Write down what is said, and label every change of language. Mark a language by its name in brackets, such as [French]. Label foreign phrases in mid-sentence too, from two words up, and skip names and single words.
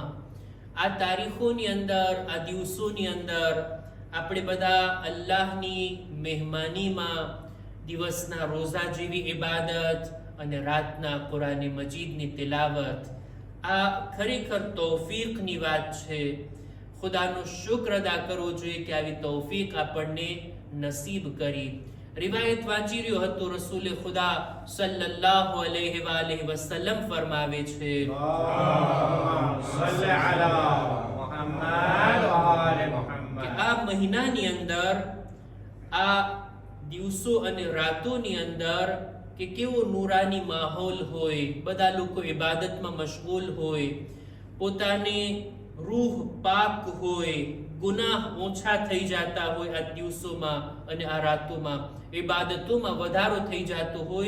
[Gujarati] આ તારીખોની અંદર, આ દિવસોની અંદર આપણે બધા અલ્લાહની મહેમાનીમાં દિવસના રોઝા જેવી ઇબાદત અને રાતના કુરાન મજીદની તિલાવત, આ ખરેખર તૌફીકની વાત છે. ખુદાનો શુક્ર અદા કરવો જોઈએ કે આવી તૌફીક આપણને નસીબ કરી. રિવાયત વાંચી રહ્યો હતો, રસૂલે ખુદા [Arabic] صلى الله عليه وآله وسلم [Gujarati] ફરમાવે છે, [Arabic] صل على محمد وآل محمد. [Gujarati] કે આ મહિનાની અંદર, આ દિવસો અને રાતોની અંદર કે કેવો નૂરાની માહોલ હોય, બધા લોકો ઇબાદતમાં મશગુલ હોય, પોતાની રૂહ પાક હોય, ગુનાહ ઓછા થઈ જતા હોય આ દિવસોમાં અને આ રાતોમાં, ઇબાદતોમાં વધારો થઈ જતો હોય.